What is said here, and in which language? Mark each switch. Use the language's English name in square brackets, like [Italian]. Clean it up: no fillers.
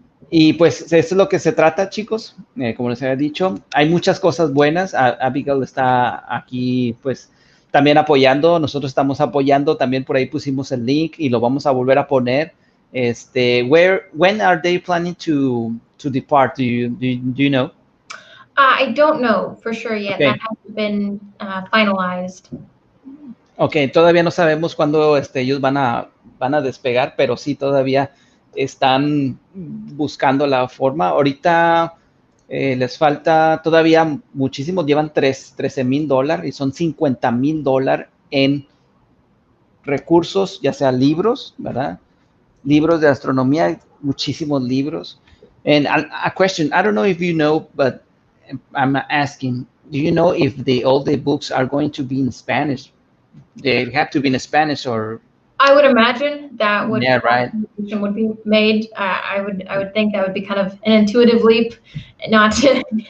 [Spanish] Y pues eso es lo que se trata, chicos. Como les había dicho, hay muchas cosas buenas. Abigail está aquí, pues, también apoyando. Nosotros estamos apoyando. También por ahí pusimos el link y lo vamos a volver a poner. [English] When are they planning to depart? Do you know? I don't know for sure yet. Okay. That hasn't been finalized. [Spanish] Ok, todavía no sabemos cuándo ellos van a despegar, pero sí todavía están buscando la forma. Ahorita les falta todavía muchísimos, llevan $13,000 y son $50,000 en recursos, ya sea libros, ¿verdad? Libros de astronomía, muchísimos libros. [English] And a question, I don't know if you know, but I'm asking, do you know if all the books are going to be in Spanish? They have to be in Spanish or... I would imagine that would would be made. I would think that would be kind of an intuitive leap, not to.